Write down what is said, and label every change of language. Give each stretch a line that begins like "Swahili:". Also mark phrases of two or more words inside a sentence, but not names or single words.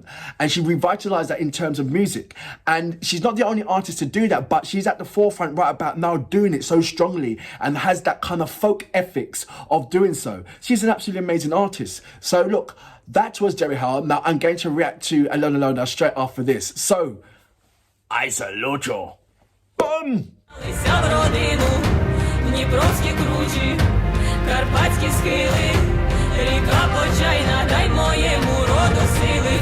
English: And she revitalized that in terms of music. And she's not the only artist to do that, but she's at the forefront right about now doing it so strongly and has that kind of folk ethics of doing so. She's an absolutely amazing artist. So look, that was Jerry Heil. Now I'm going to react to Alona straight after this. So, I salute you. Boom!
Ukrainian: Дніпровські кручі, карпатські схили, ріка Почайна, дай моєму роду сили.